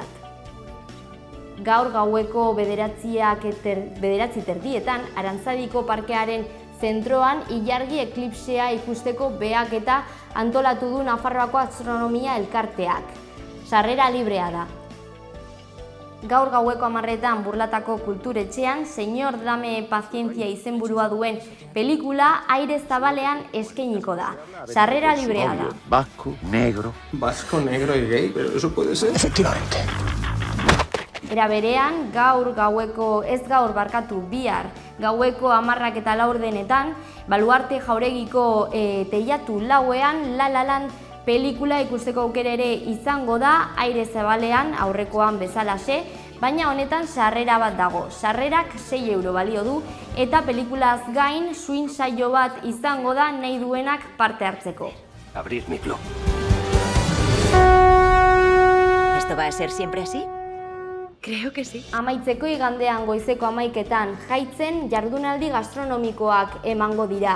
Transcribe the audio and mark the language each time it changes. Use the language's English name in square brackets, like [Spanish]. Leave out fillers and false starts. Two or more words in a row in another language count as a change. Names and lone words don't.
[Basque] Gaur gaueko 9:30 Arantzadiko parkearen zentroan ilargi eklipsea ikusteko behaketa antolatu du Nafarroako Astronomia elkarteak. Sarrera librea da. Gaur gaueko 10:00 Burlatako kulturetxean, Señor dame pazientzia izenburua duen pelikula aire zabalean eskainiko da. Sarrera librea da. [Spanish] Vasco, negro. Vasco, negro y gay, pero eso puede ser. Efectivamente. [Basque] Era berean, bihar, gaueko 10:04 Baluarte Jauregiko teilatu lauean La La Land pelikula ikusteko aukera ere izango da, aire zabalean aurrekoan bezalaxe, baina honetan sarrera bat dago. Sarrerak 6 euro balio du eta pelikulaz gain swing saio bat izango da nahi duenak parte hartzeko. [Spanish] Abrir mi club. ¿Esto va a ser siempre así? Creo que sí. [Basque] Amaitzeko igandean goizeko 11:00 Jaitzen jardunaldi gastronomikoak emango dira.